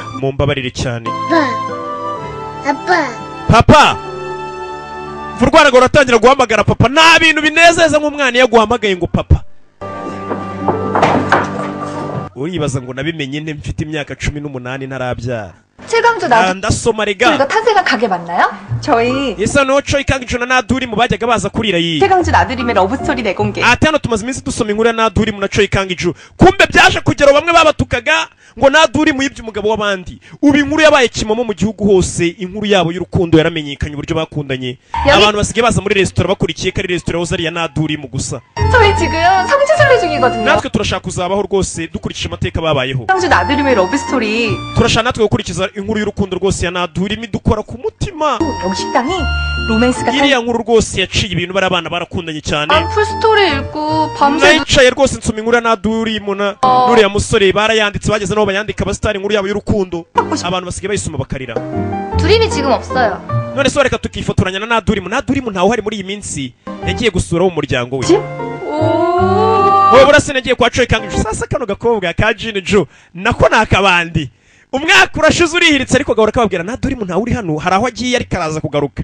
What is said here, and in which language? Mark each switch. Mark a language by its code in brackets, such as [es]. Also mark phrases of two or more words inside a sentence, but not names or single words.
[rw] Mumbabarire cyane. [ko] 아빠. [rw] Papa Vurwara ngo ratangira guhamagara papa. Nta bintu binezeza nk'umwana iyo aguhamagaye ngo papa. Uribaza ngo nabimenye nte mfite imyaka 18 ntarabyara. [ko] 최강주 나도 [rw] ndasoma rega. [ko] 이거 탄생한 가게 맞나요? 저희 [rw] Isa no Choi Kang-ju na Nadurimu bajyaga baza kurira iyi. [ko] 최강주 나들임의 러브스토리 내공개. [rw] Ati hano tumaze iminsi dusoma inkuru ya Nadurimu na Choi Kang-ju. Kumbe byaje kugera bamwe babatukaga ngo Nadurimu yibye umugabo w'abandi. Ubu inkuru yabaye kimomo mu gihugu hose. Inkuru yabo y'urukundo yaramenyekanye uburyo bakundanye. Abantu basigaye baza muri restaurant bakurikiye kari restaurant uzari ya Nadurimu gusa. [ko] 저희 지금 성지순례 중이거든요. [rw] natwe turashaka kuzabaho rwose dukurikije amateka babayeho. [ko] 최강주 나들임의 러브스토리. [rw] turashaka natwe gukurikiza inkuru y'urukundo rwose ya Nadurimu dukora ku mutima. [ko] 여기 식당이 로맨스가 [rw] iriya nkuru rwose yaciye ibintu bari abana barakundanye cyane. [ko] 풀스토리 읽고 밤새 [rw] nayicaye rwose nsoma inkuru ya Nadurimu na nuriya musore barayanditse bageze naho bayandika abasitari inkuru yabo y'urukundo. abantu basigaye bayisoma bakarira. [ko] 두림이 지금 없어요. [rw] none so reka tukifotoranya na Nadurimu. Nadurimu ntawe uhari muri iyi minsi, yagiye gusura wo muryango we. wowe burase nagiye kwa Choi Kang-ju. Sasa kano gakobwa ka Jin-ju nako nakabandi. Umwaka urashize urihiritse ariko gahora kababwira Nadurimu ntawe uri hano, hari aho agiye ariko araza kugaruka.